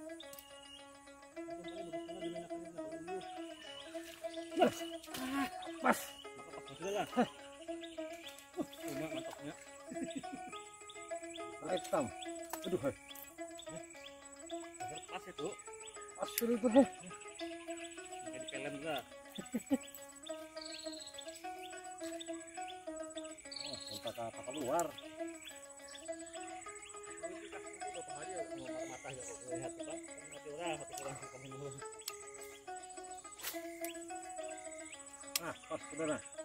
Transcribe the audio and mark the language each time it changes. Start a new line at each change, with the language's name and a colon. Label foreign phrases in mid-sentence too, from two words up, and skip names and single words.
Indonesian: Pas. Sudah lah. Mantapnya. Hitam. Aduh, hai. Pas itu. Pas sudah itu nih. Kayak di film juga. Oh, kontak apa keluar. Nah, pas saudara.